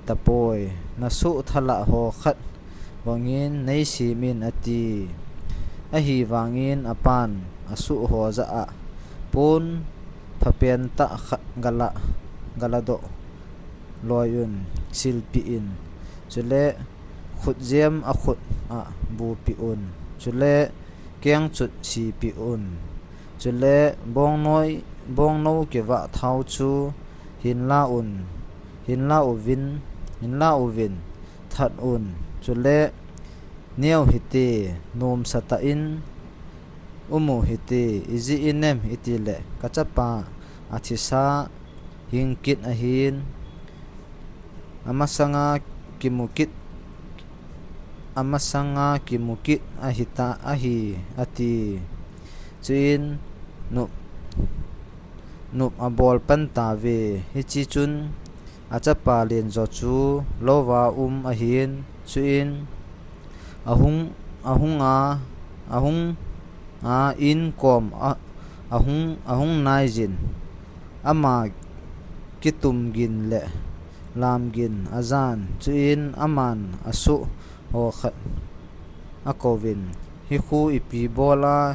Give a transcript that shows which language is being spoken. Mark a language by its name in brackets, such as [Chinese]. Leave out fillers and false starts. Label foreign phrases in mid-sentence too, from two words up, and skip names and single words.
[Thado Chin] tapoi na su thala ho khat wangin nei simin ati a hi wangin apan asu ho za a pun phapen ta galado loyun silpi in chule khut jem a khut a bu pi un chule keng chut si pi un chule bong no ke wa thau chu hin la uvin that un chule neo hiti nom sata in umu hiti izi inem itile kachapa athisa hingkit ahin amasanga kimukit ahita ahi ati chuin nup abol pan ta ve hichi chun achapa len zo chu lowa ahin chuin ahung in kom ahung naijin ama kitum gin le lam gin azan chuin aman asu ho khat akovin hi khu ipi bola